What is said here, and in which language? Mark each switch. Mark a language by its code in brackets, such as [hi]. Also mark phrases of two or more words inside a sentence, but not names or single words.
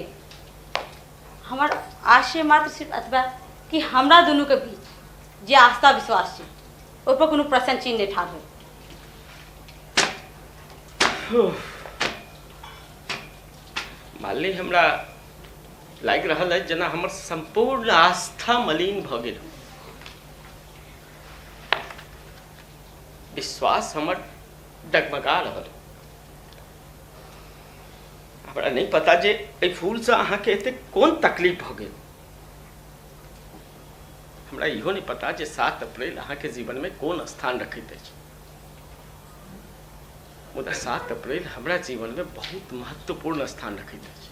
[mai] हमार आशय मात्र सिर्फ अथवा कि हमरा दोनों के बीच जे आस्था विश्वास है ओहि पर कोनो प्रश्न चिन्ह नहीं ठाढ़ हो। मान ली हमरा लाग रहल है जना हमर संपूर्ण आस्था मलिन भ गेल, विश्वास हमर डगमगा रहल। हमरा नहीं पता जे एहि फूल से अहाँ के एते कोन तकलीफ भ गेल। हमरा इहो नहीं पता जे 7 अप्रैल अहाँ के जीवन में कोन स्थान रखैत अछि, मुदा 7 अप्रैल हमरा जीवन में बहुत महत्वपूर्ण स्थान रखैत अछि।